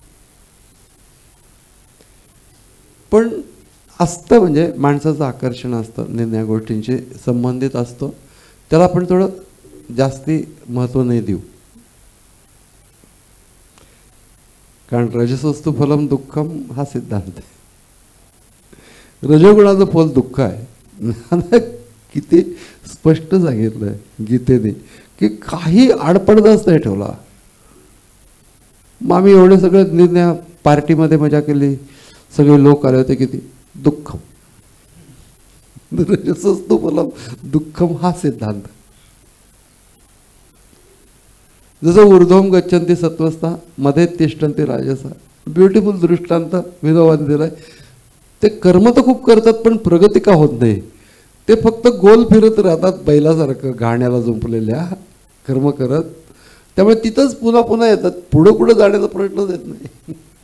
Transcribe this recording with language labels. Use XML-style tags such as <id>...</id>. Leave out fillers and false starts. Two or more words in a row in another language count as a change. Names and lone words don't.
<mr>पण असतं म्हणजे माणसाचं आकर्षण असतं, निर्णया गोष्टींशी संबंधित असतो, त्याला आपण थोडं जास्ती महत्त्व नाही देऊ. कारण</mr> <sa>रजसस्तु फलम दुःखम</sa> <mr>हा सिद्धांत आहे. रजोगुणाचं फल दुःख आहे. किती स्पष्ट सांगितलंय गीतेने की काही आडपडदाच नाही ठेवला. मग आम्ही एवढे सगळे निर्णय पार्टीमध्ये मजा केली, सगळे लोक आले होते, किती दुःखम.</mr> <sa>रजसस्तु फलम दुःखम</sa> <mr>हा सिद्धांत.</mr> <sa>जसं ऊर्ध्वम गच्छन्ति सत्वस्था मध्ये तिष्ठन्ति राजसा,</sa> <mr>ब्युटिफुल दृष्टांत विनोबाने दिलाय. ते कर्म तर खूप करतात पण प्रगती का होत नाही, ते फक्त गोल फिरत राहतात बैलासारखं घाण्याला जुंपलेल्या कर्म करत. त्यामुळे तिथंच पुन्हा पुन्हा येतात, पुढं पुढं जाण्याचा प्रश्नच येत नाही.</mr>